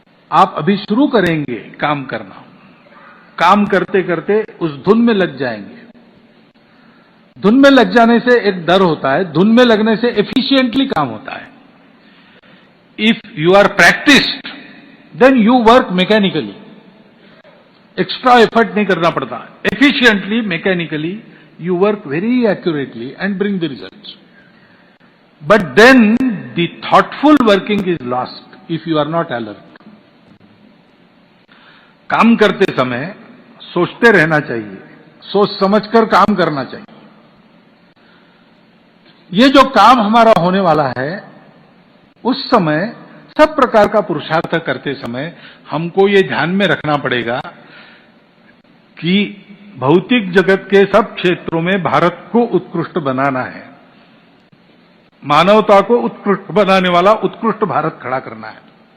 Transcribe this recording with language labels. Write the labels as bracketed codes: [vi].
[hi] आप अभी शुरू करेंगे काम करना, काम करते करते उस धुन में लग जाएंगे। धुन में लग जाने से एक डर होता है, धुन में लगने से एफिशिएंटली काम होता है। [en] if you are practised then you work mechanically, [hi] extra effort नहीं करना पड़ता। [en] Efficiently, mechanically you work very accurately and bring the results. But then the thoughtful working is lost if you are not alert. [hi] काम करते समय सोचते रहना चाहिए, सोच समझकर काम करना चाहिए। ये जो काम हमारा होने वाला है, उस समय सब प्रकार का पुरुषार्थ करते समय हमको ये ध्यान में रखना पड़ेगा कि भौतिक जगत के सब क्षेत्रों में भारत को उत्कृष्ट बनाना है, मानवता को उत्कृष्ट बनाने वाला उत्कृष्ट भारत खड़ा करना है।